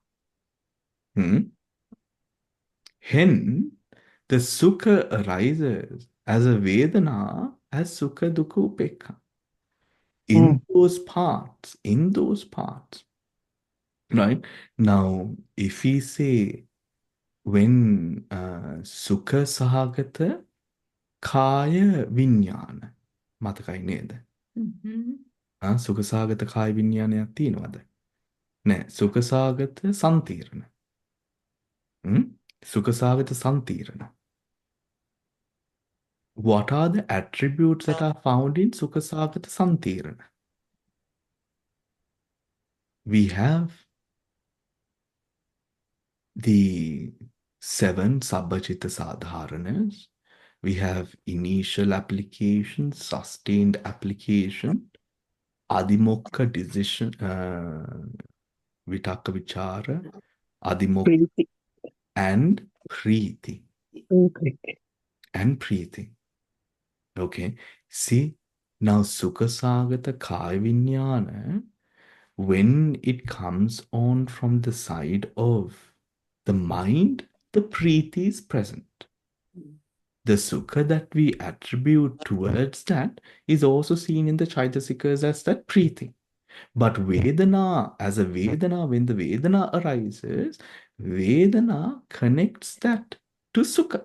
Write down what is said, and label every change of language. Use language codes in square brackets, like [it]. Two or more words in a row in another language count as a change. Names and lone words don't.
[en] Hence, the Sukha arises as a Vedana as Sukha, Dukkha, Upekka. In those parts, Right? Now, if we say when [pi] sukha sahagata kaya vinyana [si] මතකයි නේද? [pi] සුඛ සහගත කාය විඤ්ඤාණයක් [si] තියෙනවද? [pi] නෑ. සුඛ සහගත සම්තිරණ. සුඛ සහගත සම්තිරණ. [en] What are the attributes that are found in [pi] sukha sahagata santirana? [en] We have the 7 [pi] sabbajita sadharanas. [en] We have initial application, sustained application, adimokha decision, [pi] vitakka vichara, adimokha, [en] and preeti. And preeti. Okay. See, now [pi] sukha sagata kaya vinyana, [en] when it comes on from the side of the mind, the preeti is present. The sukha that we attribute towards that is also seen in the chaitasikas as that preeti. But Vedana, as a Vedana, when the Vedana arises, Vedana connects that to Sukha.